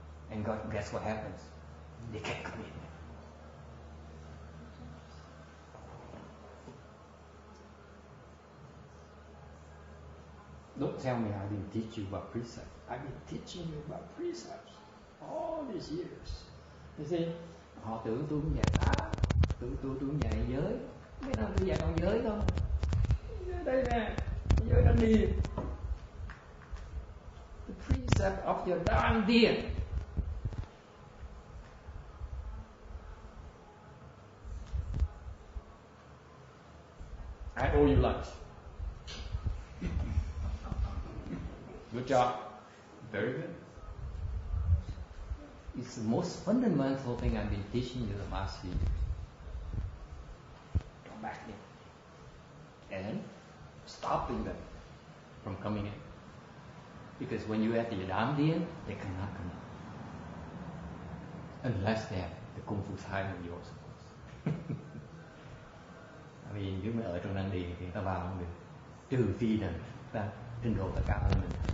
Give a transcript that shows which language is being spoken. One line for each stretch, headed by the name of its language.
English: And God, guess what happens? They can't come in. Don't tell me I didn't teach you about precepts. I've been teaching you about precepts all these years. You see,
Vietnamese: họ tưởng tôi cũng dạy pháp, tôi cũng dạy giới. Mấy năm tôi dạy còn giới thôi. Đây nè, giới đang đi.
English: The precept of your dandian. I owe you lunch. Good job. Very good. It's the most fundamental thing I've been teaching you the last few years. Come back in. And stopping them from coming in. Because when you have the dandian, they cannot come in. Unless they have the Kung Fu side of yours, of course.
Vietnamese: Vì nếu mà ở trong đan điền thì ta vào không được. Trừ khi là ta trình độ ta cao hơn mình.